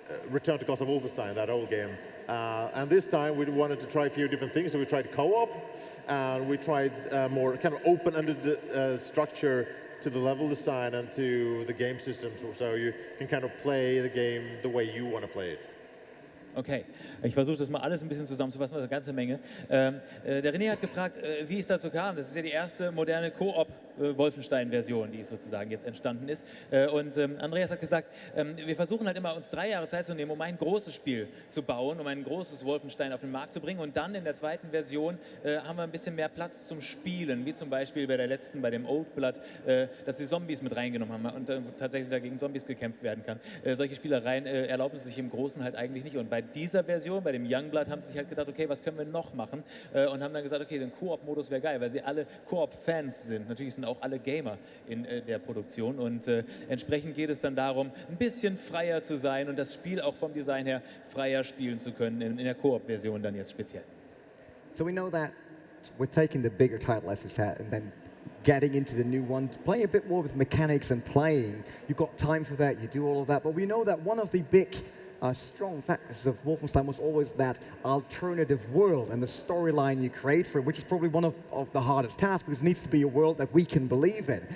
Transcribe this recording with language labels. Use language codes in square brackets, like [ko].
[en] Return to Castle Wolfenstein, that old game. And this time we wanted to try a few different things. So we tried co-op, and we tried more kind of open-ended structure to the level design and to the game systems, so you can kind of play the game the way you want to play it. [de] Okay, ich versuche das mal alles ein bisschen zusammenzufassen, also eine ganze Menge. Der René hat gefragt, wie es dazu kam. Das ist ja die erste moderne Koop-Wolfenstein-Version, die sozusagen jetzt entstanden ist. Und Andreas hat gesagt, wir versuchen halt immer, uns 3 Jahre Zeit zu nehmen, um ein großes Spiel zu bauen, um ein großes Wolfenstein auf den Markt zu bringen. Und dann in der zweiten Version haben wir ein bisschen mehr Platz zum Spielen, wie zum Beispiel bei der letzten, bei dem Youngblood, dass sie Zombies mit reingenommen haben und tatsächlich dagegen Zombies gekämpft werden kann. Solche Spielereien erlauben sich im Großen halt eigentlich nicht. Und bei dieser Version, bei dem Youngblood, haben sie sich halt gedacht, okay, was können wir noch machen? Und haben dann gesagt, okay, den Koop-Modus wäre geil, weil sie alle Koop-Fans sind. Natürlich sind auch alle Gamer in der Produktion und entsprechend geht es dann darum, ein bisschen freier zu sein und das Spiel auch vom Design her freier spielen zu können, in der Koop-Version dann jetzt speziell. [en] So we know that we're taking the bigger title, as you said, and then getting into the new one, playing a bit more with mechanics and playing. You've got time for that, you do all of that, but we know that one of the big strong factors of Wolfenstein was always that alternative world and the storyline you create for it, which is probably one of the hardest tasks because it needs to be a world that we can believe in.